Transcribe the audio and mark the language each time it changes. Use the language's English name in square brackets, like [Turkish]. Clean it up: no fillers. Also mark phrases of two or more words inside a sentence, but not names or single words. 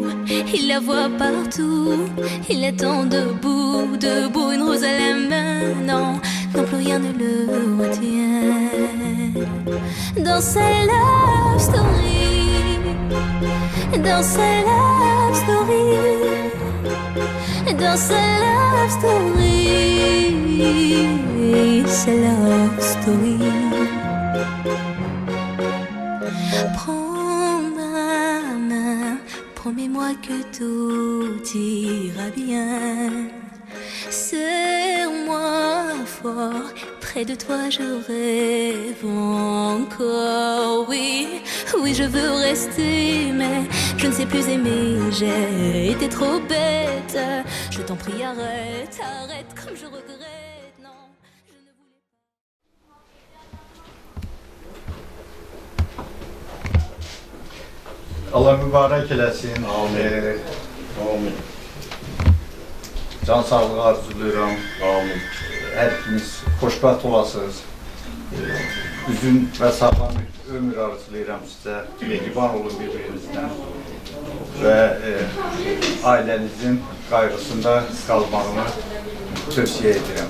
[French] Il la voit partout, il attend debout, debout, une rose à la main. Non, non plus rien ne le retient. Dans sa [English] love story, [French] dans sa [English] love story, [French] dans sa [English] love story, [French] sa [English] love story. [French] Prends ma main, promets-moi que tout ira bien. Serre-moi fort, près de toi je rêve encore. Oui, oui je veux rester, mais je ne sais plus aimer. J'ai été trop bête. Je t'en prie arrête, arrête comme je regrette. Non, je ne voulais pas. [Azerbaijani] Allah mübarək eləsin. Amin. Can sağlığı arzulayıram. Amin. Hər ikiniz xoşbəxt olasınız. Üzün və sağlam bir ömür arzulayıram sizə. Mehriban olun bir-birinizdən. Və ailənizin qayğısında qalmağını tövsiyə edirəm.